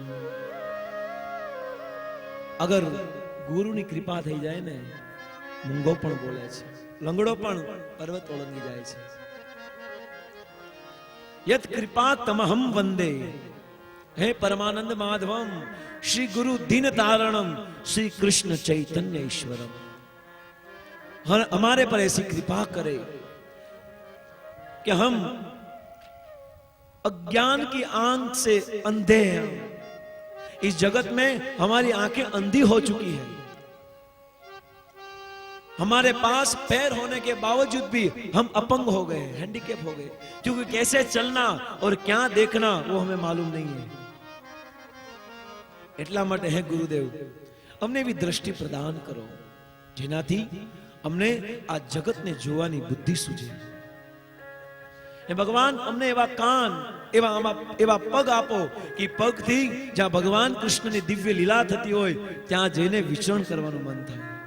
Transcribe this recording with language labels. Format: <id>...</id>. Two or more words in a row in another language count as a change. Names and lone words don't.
<gu>અગર ગુરુની કૃપા થઈ જાય ને, મૂંગો પણ બોલે છે, લંગડો પણ પર્વત ઓળંગી જાય છે.</gu> <sa>યત કૃપા તમહમ વંદે, હે પરમાનંદ માધવમ, श्री गुरु दीन तारणम, श्री कृष्ण चैतन्य ईश्वरम.</sa> <hi>हमारे पर ऐसी कृपा करे कि हम अज्ञान की आंख से अंधे हैं, इस जगत में हमारी आंखें अंधी हो चुकी है, हमारे पास पैर होने के बावजूद भी हम अपंग हो गए, हैंडीकैप हो गए, क्योंकि कैसे चलना और क्या देखना वो हमें मालूम नहीं है।</hi> <gu>એટલા માટે હે ગુરુદેવ, અમને એવી દ્રષ્ટિ પ્રદાન કરો જેનાથી અમને આ જગતને જોવાની બુદ્ધિ સૂજે. હે ભગવાન, અમને એવા કાન, એવા પગ આપો કે પગથી જ્યાં ભગવાન કૃષ્ણની દિવ્ય લીલા થતી હોય ત્યાં જઈને વિચરણ કરવાનું મન થાય.</gu>